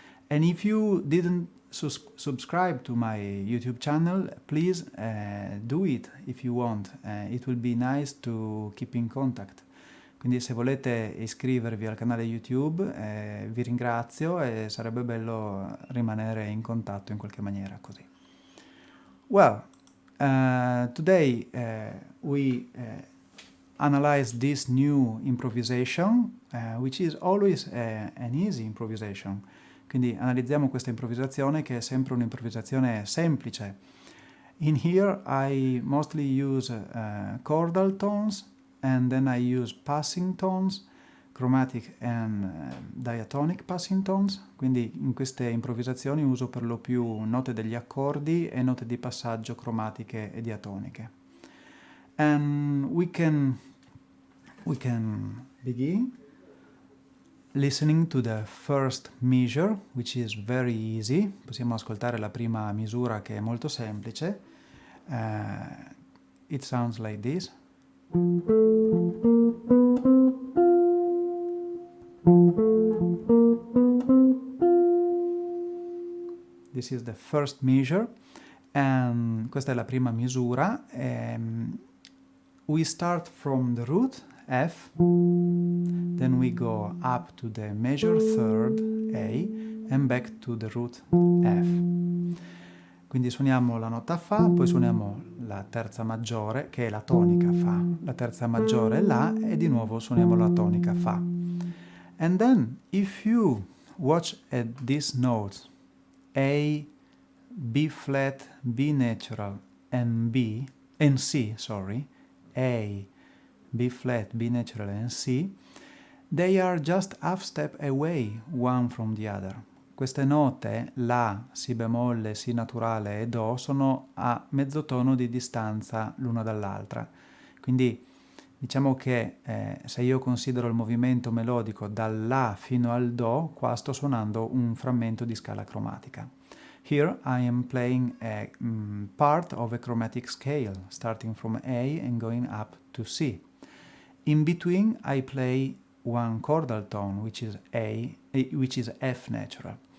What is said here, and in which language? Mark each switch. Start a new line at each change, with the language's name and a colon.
English: And if you didn't subscribe to my YouTube channel, please do it if you want. It will be nice to keep in contact.
Italian: Quindi se volete iscrivervi al canale YouTube vi ringrazio e sarebbe bello rimanere in contatto in qualche maniera così.
English: Well, today we analyze this new improvisation, which is always an easy improvisation.
Italian: Quindi analizziamo questa improvvisazione che è sempre un'improvvisazione semplice.
English: In here I mostly use chordal tones and then I use passing tones, chromatic and diatonic passing tones.
Italian: Quindi in queste improvvisazioni uso per lo più note degli accordi e note di passaggio cromatiche e diatoniche.
English: And we can begin listening to the first measure, which is very easy.
Italian: Possiamo ascoltare la prima misura che è molto semplice.
English: It sounds like this. This is the first measure.
Italian: And questa è la prima misura.
English: We start from the root F, then we go up to the major third A and back to the root F.
Italian: Quindi suoniamo la nota Fa, poi suoniamo la terza maggiore che è la tonica Fa, la terza maggiore è La e di nuovo suoniamo la tonica Fa.
English: And then if you watch at these notes A, B flat, B natural and C, A, B flat, B natural and C, They are just half step away one from the other.
Italian: Queste note, La, Si bemolle, Si naturale e Do, sono a mezzo tono di distanza l'una dall'altra. Quindi diciamo che se io considero il movimento melodico dal La fino al Do, qua sto suonando un frammento di scala cromatica.
English: Here I am playing a part of a chromatic scale, starting from A and going up to C. In between I play one chordal tone, which is F natural.